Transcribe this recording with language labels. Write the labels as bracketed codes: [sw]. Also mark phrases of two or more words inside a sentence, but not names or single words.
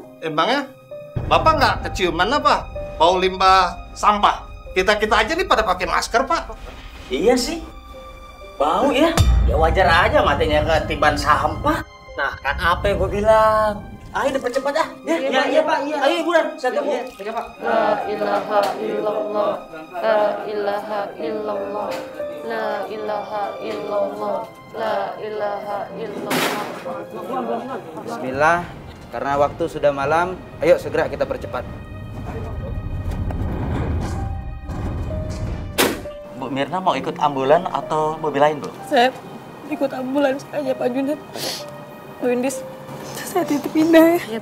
[id] Emangnya Bapak nggak keciuman apa? Bau limbah sampah. Kita aja nih pada pakai masker, Pak. Iya sih. Bau ya? Ya wajar aja matinya ketiban sampah. Nah, kan apa yang gue bilang? Ayo cepat ah. Iya, Pak. Iya. Ayo buruan, saya tunggu. Iya, Pak. [ar] لا إله إلا الله. لا إله إلا الله. لا إله إلا الله. لا إله إلا الله. [id] Bismillah, karena waktu sudah malam, ayo segera kita percepat. Bu Mirna mau ikut ambulan atau mobil lain, Bu? Saya ikut ambulans aja, Pak Juned. Bu Indis, saya titip Indah ya.